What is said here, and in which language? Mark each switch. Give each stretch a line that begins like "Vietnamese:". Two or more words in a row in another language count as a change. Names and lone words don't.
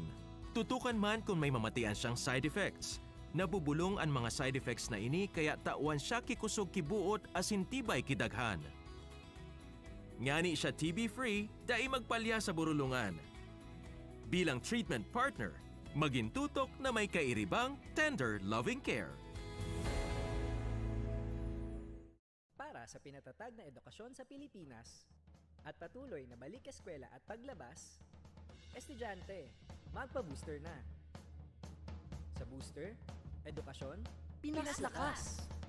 Bikol: Tutukan man kung may mamatian siyang
English: side effects.
Bikol: Nabubulong ang mga
English: side effects
Bikol: na ini kaya tauan siya kikusog kibuot asin tibay kidaghan. Ngani siya TB-free, dahil magpalya sa burulungan. Bilang
English: treatment partner,
Bikol: magintutok na may kairibang,
English: tender, loving care.
Filipino: Para sa pinatatag na edukasyon sa Pilipinas at patuloy na balik eskwela at paglabas, estudyante, magpa-booster na. Sa booster, edukasyon, Pinas Lakas!